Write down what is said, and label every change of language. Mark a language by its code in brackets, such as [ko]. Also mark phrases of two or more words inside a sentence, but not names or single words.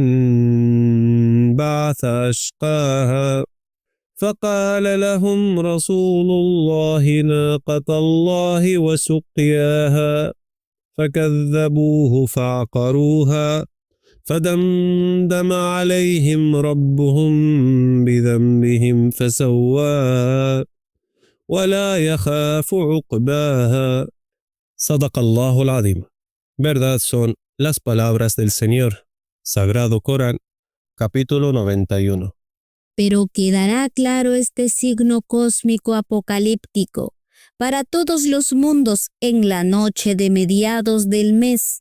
[ar] انبعث أشقاها فقال لهم رسول الله ناقة الله وسقياها فكذبوه فعقروها فدمدم عليهم ربهم بذنبهم فسواها ولا يخاف عقباها. صدق الله العظيم. [es] Verdad son las palabras del Señor. Sagrado Corán, capítulo 91. Pero quedará claro este signo cósmico apocalíptico para todos los mundos en la noche de mediados del mes.